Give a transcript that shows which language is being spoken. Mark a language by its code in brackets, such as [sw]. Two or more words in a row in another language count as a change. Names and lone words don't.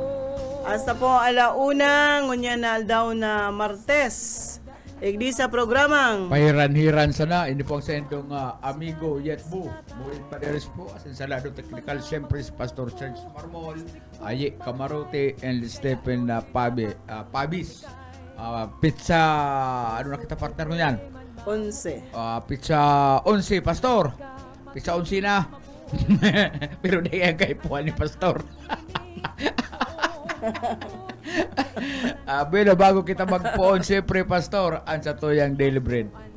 [bik] Hasta po alauna, ngunya na aldaw na Martes. Igdi sa programang Pahiran-hiran sana, hindi po ang sendong amigo Yetbu. Mulit Paderes po, asin sa lado technical, siyempre si Pastor Serge Marmol, Aye Camarote, and Stephen Pabis. Pizza, ano na kita partner mo yan? 11. Pizza 11, Pastor. Pizza 11 na. Pero di yan kay po ni Pastor. Bueno, bago kita magpoon, siyempre, Pastor, ang sa toyang daily bread.